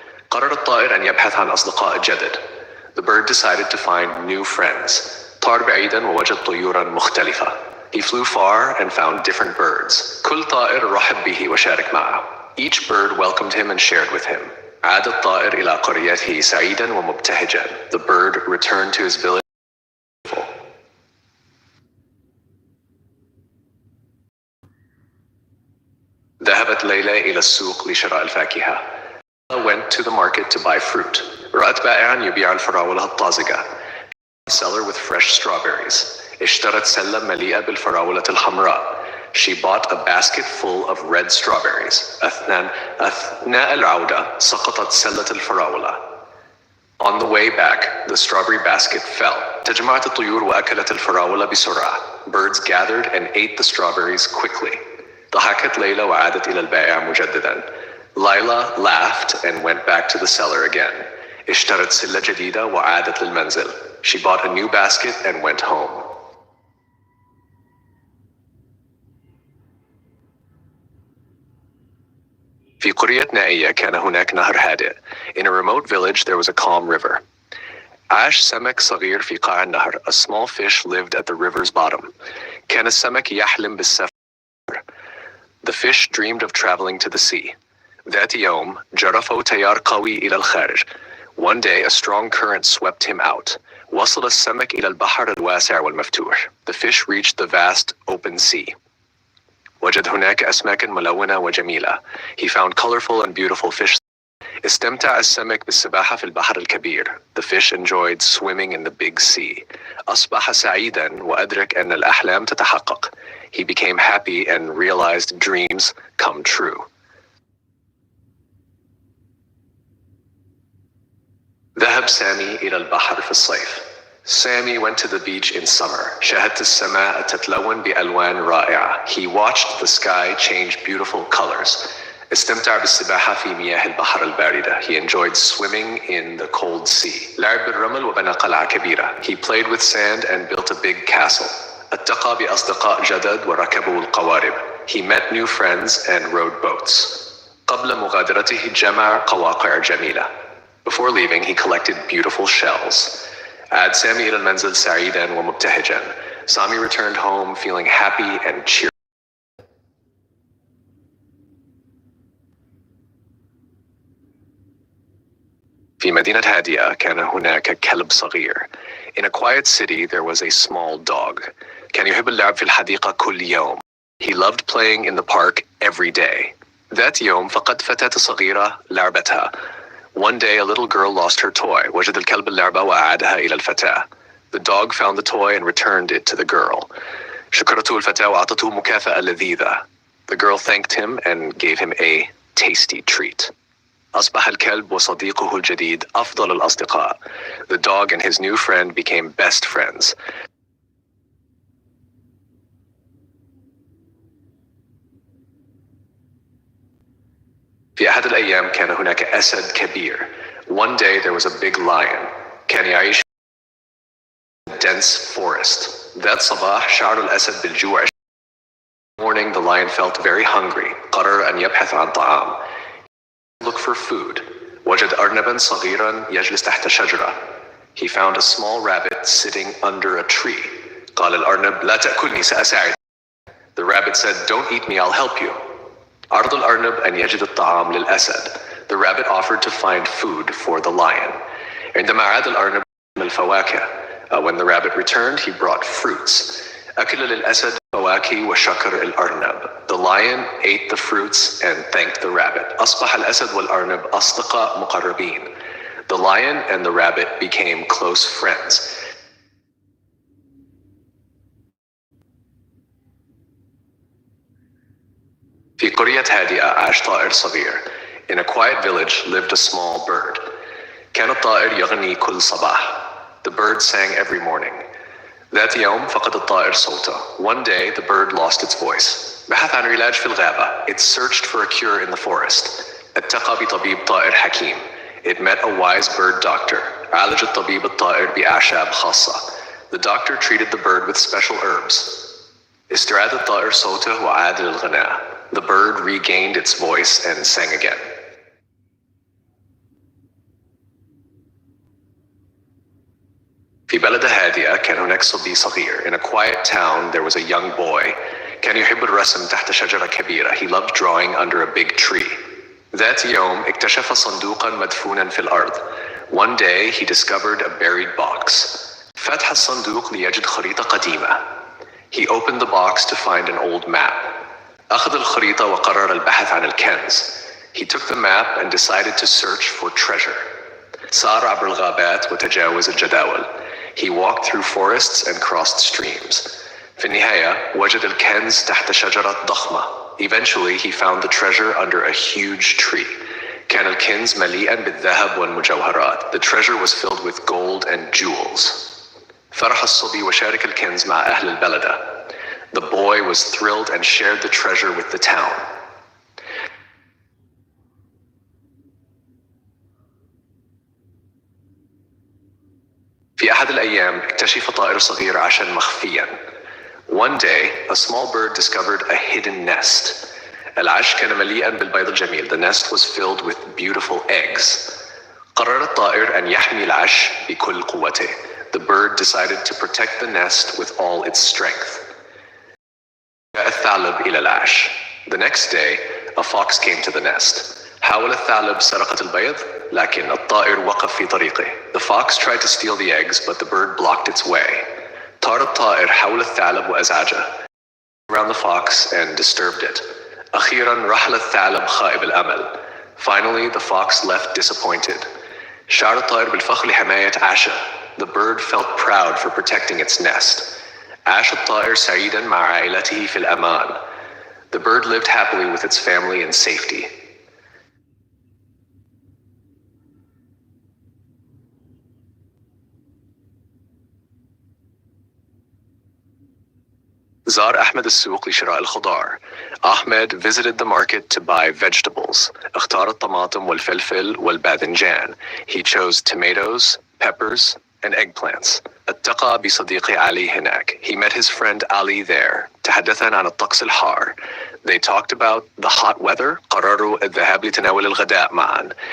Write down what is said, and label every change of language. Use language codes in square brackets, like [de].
[ar] قرر الطائر أن يبحث عن أصدقاء جدد. [en] The bird decided to find new friends. [ar] طار بعيدا ووجد طيورا مختلفة. [en] He flew far and found different birds. [ar] كل طائر رحب به وشارك معه. [en] Each bird welcomed him and shared with him. [ar] عاد الطائر إلى قريته سعيدا ومبتهجا. [en] The bird returned to his village. [ar] ذهبت ليلى إلى السوق لشراء الفاكهة. [en] Went to the market to buy fruit. [ar] رأت بائعا يبيع الفراولة الطازجة. [en] Seller with fresh strawberries. [ar] اشترت سلة مليئة بالفراولة الحمراء. [en] She bought a basket full of red strawberries. [ar] أثناء العودة سقطت سلة الفراولة. [en] On the way back, the strawberry basket fell. [ar] تجمعت الطيور وأكلت الفراولة بسرعة. [en] Birds gathered and ate the strawberries quickly. [ar] ضحكت ليلى وعادت إلى البائع مجددا. [en] Lila laughed and went back to the seller again. [ar] اشترت سلة جديدة وعادت للمنزل. [en] She bought a new basket and went home. [ar] في قرية نائية كان هناك نهر هادئ. [en] In a remote village there was a calm river. [ar] عاش سمك صغير في قاع النهر. [en] A small fish lived at the river's bottom. [ar] كان السمك يحلم بالسفر. [en] The fish dreamed of traveling to the sea. [ar] ذات يوم جرفه تيار قوي إلى الخارج. [en] One day a strong current swept him out. [ar] وصل السمك إلى البحر الواسع والمفتوح. [en] The fish reached the vast open sea. [ar] وجد هناك أسماكا ملونة وجميلة. [en] He found colorful and beautiful fish. [ar] استمتع السمك بالسباحة في البحر الكبير. [en] The fish enjoyed swimming in the big sea. [ar] أصبح سعيدا وأدرك أن الأحلام تتحقق. [en] He became happy and realized dreams come true. [ar] ذهب سامي إلى البحر في الصيف. [en] Sammy went to the beach in summer. [ar] شاهدت السماء تتلون بألوان رائعة. [en] He watched the sky change beautiful colors. [ar] استمتع بالسباحة في مياه البحر الباردة. [en] He enjoyed swimming in the cold sea. [ar] لعب بالرمل وبنى قلعة كبيرة. [en] He played with sand and built a big castle. [ar] التقى بأصدقاء جدد وركبوا القوارب. [en] He met new friends and rode boats. [ar] قبل مغادرته جمع قواقع جميلة. [en] Before leaving, he collected beautiful shells. [ar] عاد سامي إلى المنزل سعيدا ومبتهجا. [en] Sami returned home feeling happy and cheerful. [ar] في مدينة هادئة كان هناك كلب صغير. [en] In a quiet city there was a small dog. [ar] كان يحب اللعب في الحديقة كل يوم. [en] He loved playing in the park every day. [ar] ذات يوم فقد فتاة صغيرة لعبتها. [en] One day a little girl lost her toy. [ar] وجد الكلب اللعبة وأعادها إلى الفتاة. [en] The dog found the toy and returned it to the girl. [ar] شكرته الفتاة وأعطته مكافأة لذيذة. [en] The girl thanked him and gave him a tasty treat. [ar] أصبح الكلب وصديقه الجديد أفضل الأصدقاء. [en] The dog and his new friend became best friends. [ar] في أحد الأيام كان هناك أسد كبير. [en] One day there was a big lion. [ar] كان يعيش [en] in a dense forest. [ar] ذات صباح شعر الأسد بالجوع. [en] In the morning the lion felt very hungry. [ar] قرر أن يبحث عن طعام. [en] Look for food. [ar] وجد أرنبا صغيرا يجلس تحت شجرة. [en] He found a small rabbit sitting under a tree. [ar] قال الأرنب لا تأكلني سأساعد. [en] The rabbit said, don't eat me, I'll help you. [ar] عرض الأرنب أن يجد الطعام للأسد. [en] The rabbit offered to find food for the lion. [ar] عندما عاد الأرنب الفواكه. [en] When the rabbit returned, he brought fruits. [ar] أكل للأسد فواكه وشكر الأرنب. [en] The lion ate the fruits and thanked the rabbit. [ar] أصبح الأسد والأرنب أصدقاء مقربين. [en] The lion and the rabbit became close friends. [ar] في قرية هادئة عاش طائر صغير. [en] In a quiet village lived a small bird. [ar] كان الطائر يغني كل صباح. [en] The bird sang every morning. [ar] ذات يوم فقد الطائر صوته. [en] One day the bird lost its voice. [ar] بحث عن علاج في الغابة. [en] It searched for a cure in the forest. [ar] التقى بطبيب طائر حكيم. [en] It met a wise bird doctor. [ar] عالج الطبيب الطائر بأعشاب خاصة. [en] The doctor treated the bird with special herbs. [ar] استعاد الطائر صوته وعاد للغناء. [en] The bird regained its voice and sang again. [ar] في بلدة هادئة كان هناك صبي صغير. [en] In a quiet town there was a young boy. [ar] كان يحب الرسم تحت شجرة كبيرة. [en] He loved drawing under a big tree. [ar] ذات يوم اكتشف صندوقا مدفونا في الأرض. [en] One day he discovered a buried box. [ar] فتح الصندوق ليجد خريطة قديمة. [en] He opened the box to find an old map. [ar] أخذ الخريطة وقرر البحث عن الكنز. [en] He took the map and decided to search for treasure. [ar] سار عبر الغابات وتجاوز الجداول. [en] He walked through forests and crossed streams. [ar] في النهاية وجد الكنز تحت شجرة ضخمة. [en] Eventually he found the treasure under a huge tree. [ar] كان الكنز مليئا بالذهب والمجوهرات. [en] The treasure was filled with gold and jewels. [ar] فرح الصبي وشارك الكنز مع أهل البلدة. [en] The boy was thrilled and shared the treasure with the town. [ar] في أحد الأيام اكتشف طائر صغير عاشا مخفيا. [en] One day, a small bird discovered a hidden nest. [ar] العش كان مليئا بالبيض الجميل. [en] The nest was filled with beautiful eggs. [ar] قرر الطائر أن يحمي العش بكل قوته. [en] The bird decided to protect the nest with all its strength. [ar] جاء الثعلب إلى العش. [en] The next day, a fox came to the nest. [ar] حاول الثعلب سرقة البيض، لكن الطائر وقف في طريقه. [en] The fox tried to steal the eggs, but the bird blocked its way. [ar] طار الطائر حول الثعلب وأزعجه. [en] Around the fox and disturbed it. [ar] أخيراً رحل الثعلب خائب الأمل. [en] Finally, the fox left disappointed. [ar] شعر الطائر بالفخر لحماية عشه. [en] The bird felt proud for protecting its nest. [ar] عاش الطائر سعيدا مع عائلته في الأمان. [en] The bird lived happily with its family in safety. [ar] زار أحمد السوق لشراء الخضار. [en] Ahmed visited the market to buy vegetables. [ar] اختار الطماطم والفلفل والباذنجان. [en] He chose tomatoes, peppers, and eggplants. [ar] التقى بصديقي علي هناك. [en] He met his friend Ali there. [ar] تحدثا عن الطقس الحار. [en] They talked about the hot weather. [ar] قرروا الذهاب لتناول الغداء معا.